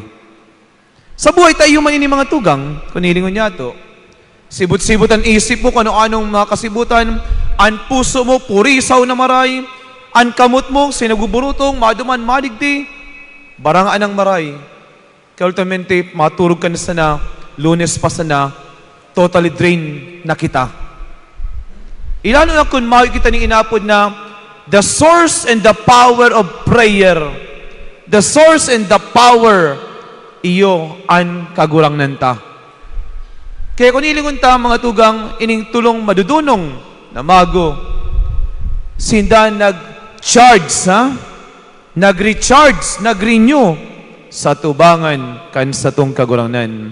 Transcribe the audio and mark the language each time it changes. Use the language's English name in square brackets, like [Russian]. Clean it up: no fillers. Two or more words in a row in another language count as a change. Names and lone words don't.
[Bikol] Sa buhay tayo man ini mga tugang, kung hilingon niya to, sibut-sibut ang isip mo, kung ano-anong mga kasibutan, ang puso mo, purisaw na maray, ang kamot mo, sinaguburutong, maduman, maligdi, barangaan ang maray. Kaya ultimately, maturog ka na sana, Lunes pa sana, [English] totally drain [Bikol] na kita. Ilalo na kung makikita ng inapod na [English] the source and the power of prayer, the source and the power, [Bikol] iyo ang kagurang nanta. Kaya kung ilingon ta mga tugang, ining tulong madudunong na mago, sinda nag-charge, nag-recharge, nag-renew sa tubangan kan sa tong kagurangnan.